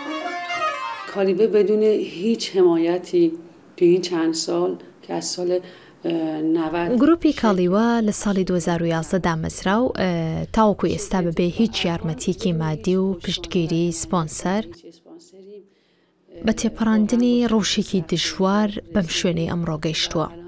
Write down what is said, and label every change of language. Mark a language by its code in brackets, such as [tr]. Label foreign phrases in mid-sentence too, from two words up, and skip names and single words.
[fa] کالیوه بدون هیچ حمایتی تو این چند سال که از سال [ckb] گروپی کالیوە لە ساڵی 2011 دامەزرا و تاوەکو ئێستا بەبێ هیچ یارمەتیەکی مادی و پشتگیری سپۆنسەر بە تێپەڕاندنی ڕەوشێکی دژوار بەم شوێنەی ئەمڕۆ گەیشتووە.